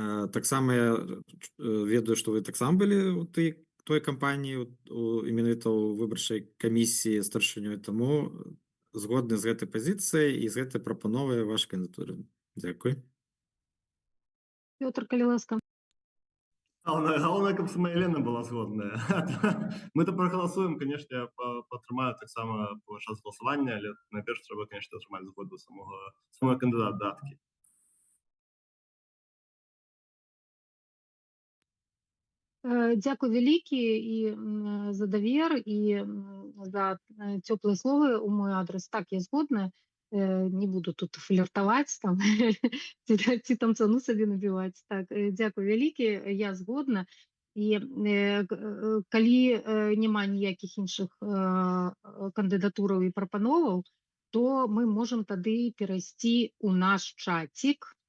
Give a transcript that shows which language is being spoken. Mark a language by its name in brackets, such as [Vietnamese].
[Belarusian] Таксама я ведаю, што вы таксама былі ў той кампаніі, менавіта ў выбарчай камісіі старшынёй, таму згодны з гэтай пазіцыяй і з гэтай прапановай вашай кандыдатуры. Дзякуй. Пётр, калі ласка. [Ukrainian] Головне, каб сама Елена була згодна. Ми то проголосуємо, звісно, я підтримаю так само по час голосування, але найперше треба, звісно, отримати згоду самого кандидатки. [Belarusian] Дзякуй вялікі і за давер і за цёплыя словы ў мой адрас. Так, я згодна, не буду тут фліртаваць там ці там цану сабе набіваць. Так, дзякуй вялікі, я згодна. І калі няма ніякіх іншых кандыдатураў і прапановаў, то мы можам тады перайсці ў наш чацік.